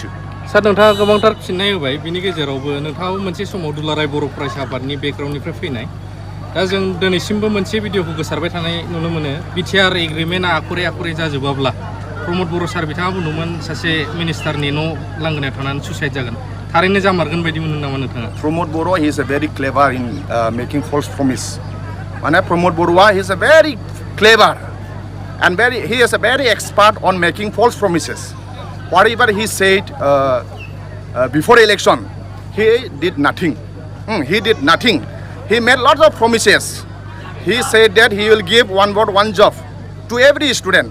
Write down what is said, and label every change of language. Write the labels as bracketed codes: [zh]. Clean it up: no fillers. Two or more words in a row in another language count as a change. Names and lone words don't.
[brx] सार नोंथाङा गोबांथार फिननाय होबाय बिनि गेजेरावबो नोंथाङाबो मोनसे समाव दुलाराय बर' फरायसा आफादनि बेकग्राउन्डनिफ्राय फैनाय दा जों दिनैसिमबो मोनसे भिडिअखौ गोसारबाय थानाय नुनो मोनो बिटिआर एग्रिमेन्टआ आखरे आखरे जाजोबाब्ला प्रमद बर' सार बिथाङा बुंदोंमोन सासे मिनिस्टारनि न' लांगोनायाव थानानै सुसाइड जागोन थारैनो जामारगोन बायदि मोनो नामा नोंथाङा [en] प्रमद बर' he is a very clever in making false promise माने प्रमद बर'आ he is a very clever and he is a very expert on making false promises. Whatever he said before election, he did nothing. He did nothing. He made lots of promises. He said that he will give one vote, one job to every student.